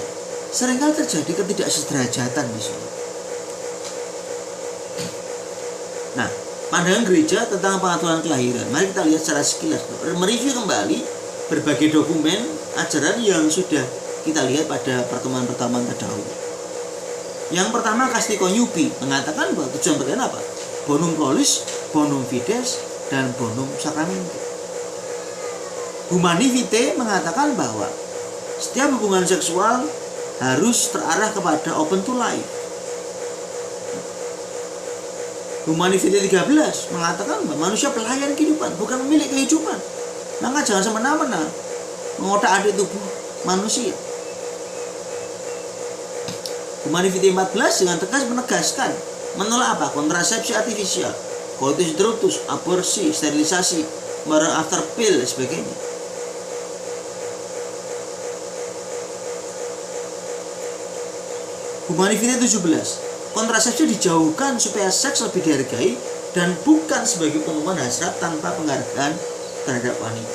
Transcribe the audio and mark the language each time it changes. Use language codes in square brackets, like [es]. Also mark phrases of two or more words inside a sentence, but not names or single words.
[id] Seringkali terjadi ketidaksederajatan di sini. Nah, pandangan gereja tentang pengaturan kelahiran, mari kita lihat secara sekilas, mereview kembali berbagai dokumen ajaran yang sudah kita lihat pada pertemuan-pertemuan terdahulu. Yang pertama, Castiko Yupi mengatakan bahwa tujuan pernikahan apa? [la] Bonum prolis, bonum fides, dan bonum sacramenti. [id] Humani Vitae mengatakan bahwa setiap hubungan seksual harus terarah kepada [en] open to life. [id] Humani Vitae 13 mengatakan bahwa manusia pelayan kehidupan, bukan pemilik kehidupan. Maka jangan semena-mena mengotak-atik tubuh manusia. Humani Vitae 14 dengan tegas menegaskan menolak apa? Kontrasepsi artifisial, [la] coitus interruptus, [id] aborsi, sterilisasi, barang [en] after pill, [id] dan sebagainya. Humani Vitae 17, kontrasepsi dijauhkan supaya seks lebih dihargai dan bukan sebagai pemenuhan hasrat tanpa penghargaan terhadap wanita.